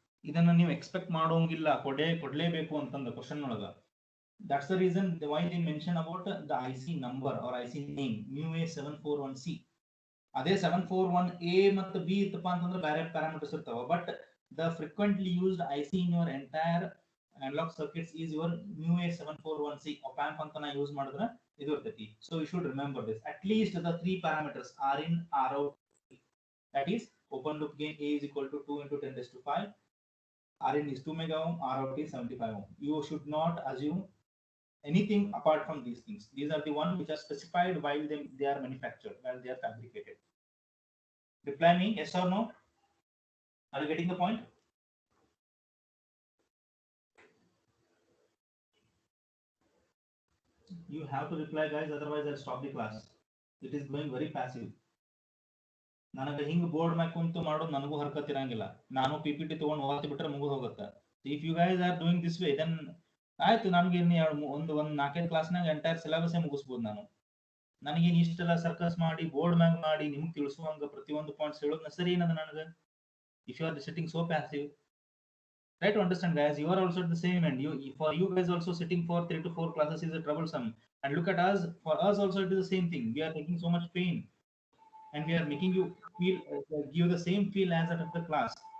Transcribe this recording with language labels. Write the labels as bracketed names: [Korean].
[Kannada] ಇದನ್ನ ನೀವು ಎಕ್ಸ್ಪೆಕ್ಟ್ ಮಾಡೋಂಗಿಲ್ಲ, ಕೊಡ್ಲೇಬೇಕು ಅಂತಂದ ಕ್ವಶನ್ ಒಳಗ. [English] That's the reason why they mention about the IC number or IC name MU-A741C. [Kannada] ಅದೇ 741A ಮತ್ತು B ಇತ್ತಪ್ಪ ಅಂತಂದ್ರೆ ಬೇರೆ ಪ್ಯಾರಾಮೀಟರ್ಸ್ ಇರ್ತಾವ. [English] But the frequently used IC in your entire analog circuits is your MU-A741C. [Kannada] op amp ಅಂತ ನಾ use ಮಾಡಿದ್ರೆ ಇದು ಇರ್ತೈತಿ. [English] So you should remember this. At least the three parameters are in ROut. That is open loop gain A is equal to 2 into 10 raised to 5. Rin is 2 mega ohm, ROut is 75 ohm. You should not assume anything apart from these things. These are the ones which are specified while they are manufactured, while they are fabricated. Reply me, yes or no? Are you getting the point? You have to reply, guys, otherwise I'll stop the class. It is going very passive. [Kannada] ನನಗೆ ಹಿಂಗ್ board ಮ್ಯಾಗ ಕುಂತು ಮಾಡೋದು ನನಗೂ ಹರ್ಕತ್ ಇರಂಗಿಲ್ಲ. ನಾನು PPT ತಗೊಂಡು ಓದ್ತಿ ಬಿಟ್ರೆ ಮುಗಿದು ಹೋಗುತ್ತೆ. [English] If you guys are doing this way, then [Kannada] ಆಯ್ತು, ನನ್ಗೆ ಒಂದು 4-5 ಕ್ಲಾಸ್ನಾಗ ಎಂಟೈರ್ ಸಿಲೆಬಸ್ ಮುಗಿಸ್ಬೋದು ನಾನು. ನನಗೇನು ಇಷ್ಟೆಲ್ಲ ಸರ್ಕಸ್ ಮಾಡಿ ಬೋರ್ಡ್ ಮ್ಯಾಗ ಮಾಡಿ ನಿಮ್ಗೆ ತಿಳಿಸುವಂಗ ಪ್ರತಿಯೊಂದು ಪಾಯಿಂಟ್ಸ್ ಹೇಳೋದು ನೆಸರಿ ಏನದ ನನಗೆ? [English] If you are sitting so passive, try to understand, guys. You are also at the same end. For you guys also sitting for 3 to 4 classes is a troublesome. And look at us. For us also it is the same thing. We are taking so much pain, and we are making you feel give the same feel as that of the class.